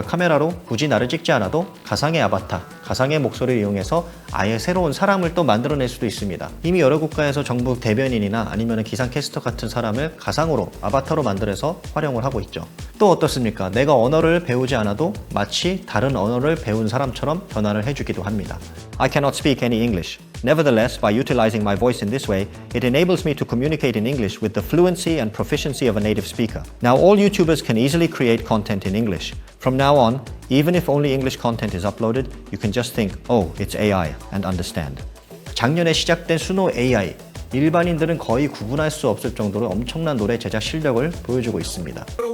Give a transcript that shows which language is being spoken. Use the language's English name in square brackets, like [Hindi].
[Korean] 카메라로 굳이 나를 찍지 않아도 가상의 아바타, 가상의 목소리를 이용해서 아예 새로운 사람을 또 만들어낼 수도 있습니다. 이미 여러 국가에서 정부 대변인이나 아니면 기상캐스터 같은 사람을 가상으로 아바타로 만들어서 활용을 하고 있죠. 또 어떻습니까? 내가 언어를 배우지 않아도 마치 다른 언어를 배운 사람처럼 변화를 해주기도 합니다. [English] I cannot speak any English. Nevertheless, by utilizing my voice in this way, it enables me to communicate in English with the fluency and proficiency of a native speaker. Now, all YouTubers can easily create content in English. From now on, even if only English content is uploaded, you can just think, oh, it's AI, and understand. [Korean] 작년에 시작된 수노 AI, 일반인들은 거의 구분할 수 없을 정도로 엄청난 노래 제작 실력을 보여주고 있습니다.